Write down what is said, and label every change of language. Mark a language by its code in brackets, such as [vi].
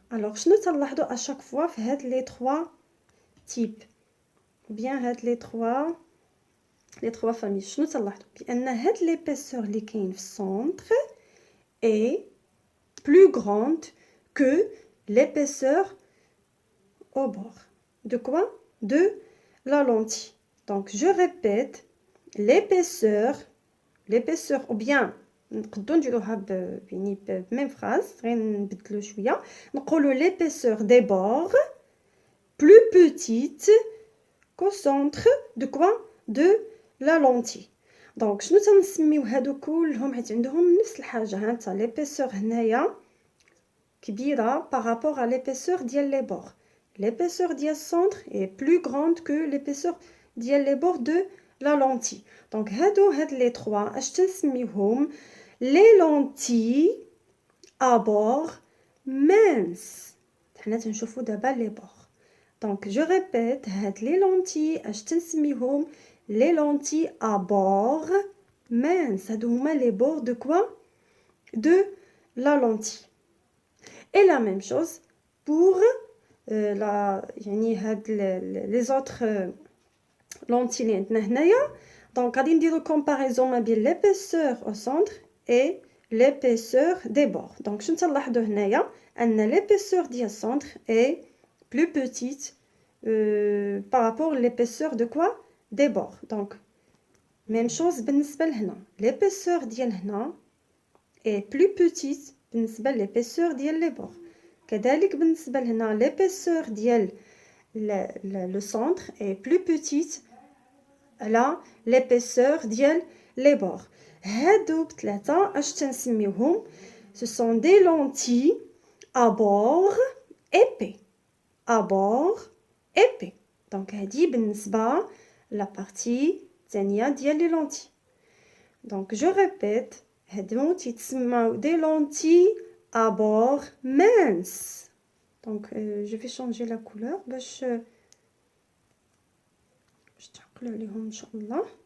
[ar] الوغ شنو تنلاحظوا اشاك فوا في هاد لي 3 تيب بيان هاد لي 3 فامي شنو تنلاحظوا بان هاد ليبيسور اللي كاين في السونتر اي بلو غراند كو [fr] l'épaisseur au bord. De quoi? De la lentille. Donc je répète, l'épaisseur ou bien [ar] نقدروا نديروها بميم phrase غير نبدلو شويه نقولوا [fr] l'épaisseur des bords plus petite qu'au centre de quoi? De la lentille. [ar] Donc شنو تنسميو هادو كلهم حيت عندهم نفس الحاجه. [fr] ها انت l'épaisseur هنايا كبيرة par rapport à l'épaisseur ديال les bords. L'épaisseur ديال centre est plus grande que l'épaisseur ديال les bords de la lentille. Donc هاد les 3 [ar] اش تنسميوهم [fr] les lentilles à bord mince. [ar] حنا تنشوفوا دابا les bords. [fr] Donc je répète هاد les lentilles [ar] اش تنسميوهم [fr] les lentilles à bord mince. [ar] هادو هما [fr] les bords de quoi? De la lentille. Et la même chose pour les autres lentilles [ar] اللي عندنا هنايا. دونك غادي نديرو كومباريزون ما بين [fr] l'épaisseur au centre et l'épaisseur des bords. [ar] دونك شنو تنلاحظوا هنايا ان [fr] l'épaisseur ديال السونتر est plus petite par rapport à l'épaisseur de quoi? Des bords. Donc même chose [ar] بالنسبه لهنا [fr] l'épaisseur ديال هنا est plus petite بالنسبه l'épaisseur ديال لي بور. [ar] كذلك بالنسبه لهنا [fr] l'épaisseur ديال le centre est plus petite على l'épaisseur ديال لي بور. [ar] هادو بثلاثه اش تنسميوهم؟ [fr] ce sont des lentilles à bord épais. à bord épais. [ar] donc هادي بالنسبه لا بارتي الثانيه ديال لي lentilles. [fr] donc je répète [ar] هادو تيتسماو دي لونتي [fr] à bord mince. Donc je vais changer la couleur [ar] باش تعقلوا عليهم ان شاء الله.